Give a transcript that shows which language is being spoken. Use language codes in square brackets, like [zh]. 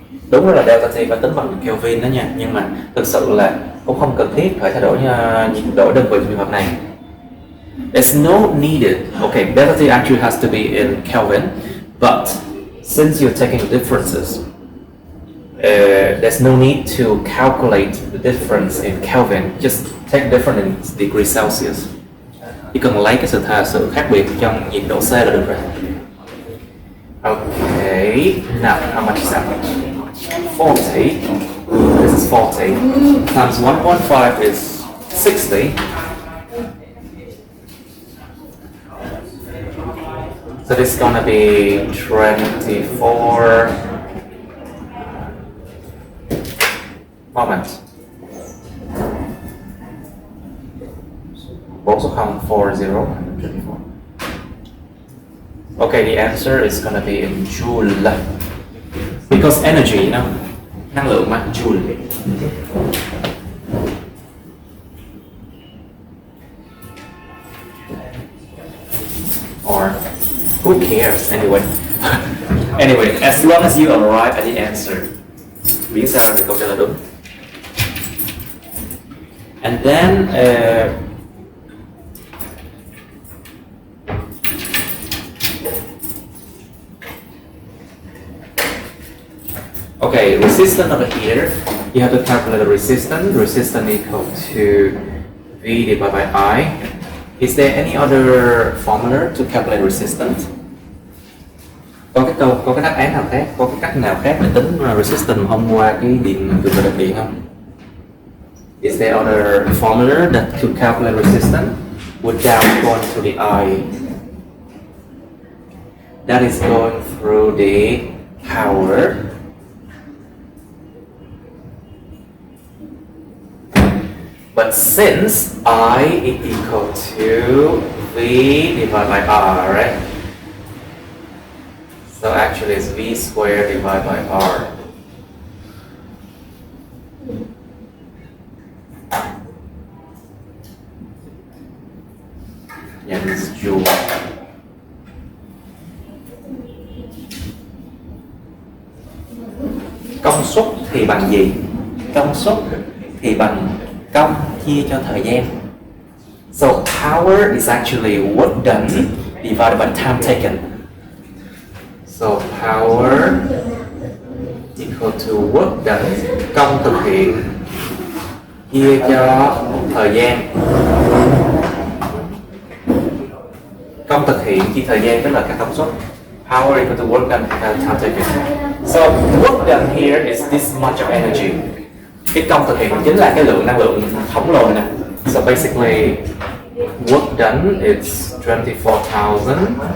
[vi] Đúng là delta T phải tính bằng Kelvin đó nha, nhưng mà thực sự là cũng không cần thiết phải thay đổi nhiệt độ đơn vị trong trường hợp này. [en] It's not needed. Okay, delta T actually has to be in Kelvin, but since you're taking the differences, there's no need to calculate the difference in Kelvin. Just take difference in degrees Celsius. [vi] Chỉ cần lấy cái sự khác biệt trong nhiệt độ C là được rồi. [en] Okay, now how much is that? 40. This is 40 times 1.5 is 60. So this is gonna be 24 moments. [vi] 4 số 0, 40, 24. [en] Okay, the answer is gonna be in joule. Because energy, you know, [vi] năng lượng mà, [en] joule. Or who cares anyway? Anyway, as long as you arrive at the answer, [vi] miễn sao là câu trả lời đúng. [en] And then okay, resistance of the heater. You have to calculate the resistance. Resistance equal to V divided by I. Is there any other formula to calculate resistance? [vi] Có cái đáp án nào khác, có cái cách nào khác để tính resistance thông qua cái điện cực lực điện không? [en] Is there other formula that to calculate resistance without going to the I? That is going through the power. But since I is equal to V divided by R, right? So actually it's V squared divided by R. Yeah, this is joule. [vi] Công suất thì bằng gì? Công suất thì bằng công chia cho thời gian. [en] So power is actually work done divided by time taken. So power equal to work done, [vi] công thực hiện chia cho thời gian. Công thực hiện chia thời gian tức là các công suất. [en] Power equal to work done time taken. So work done here is this much of energy. [vi] Cái công thực hiện chính là cái lượng năng lượng khổng lồ này. [en] So basically work done is 240,000.